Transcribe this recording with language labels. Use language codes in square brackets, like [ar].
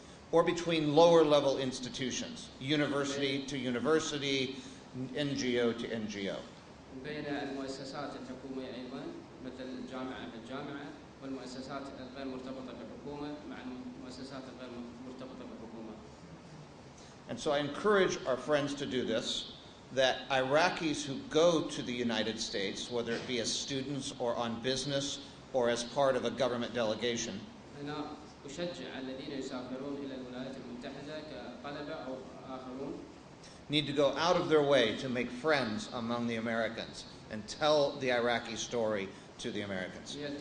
[en] Or between lower-level institutions, university to university, NGO to NGO. [ar] بين المؤسسات الحكومية أيضا مثل الجامعة بالجامعة والمؤسسات الغير مرتبطة بالحكومة مع المؤسسات الغير مرتبطة بالحكومة. [en] And so I encourage our friends to do this, that Iraqis who go to the United States, whether it be as students or on business or as part of a government delegation, [ar] أنا أشجع الذين يسافرون إلى الولايات المتحدة كطلبة أو آخرون [en] need to go out of their way to make friends among the Americans and tell the Iraqi story to the Americans.